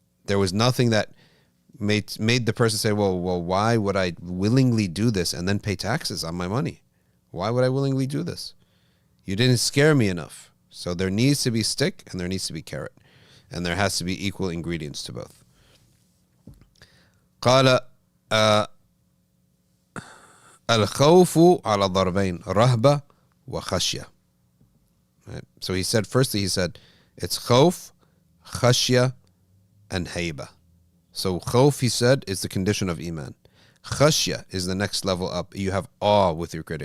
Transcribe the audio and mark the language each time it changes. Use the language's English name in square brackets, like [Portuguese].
[English] There was nothing that made the person say, well, why would I willingly do this and then pay taxes on my money? Why would I willingly do this? You didn't scare me enough. So there needs to be stick and there needs to be carrot. And there has to be equal ingredients to both. [Arabic] قال الخوف على ضربين رهبة وخشية. [English] Right? So he said, firstly, it's khawf, khashya, and hayba. So khawf, he said, is the condition of iman. Khashya is the next level up. You have awe with your creator.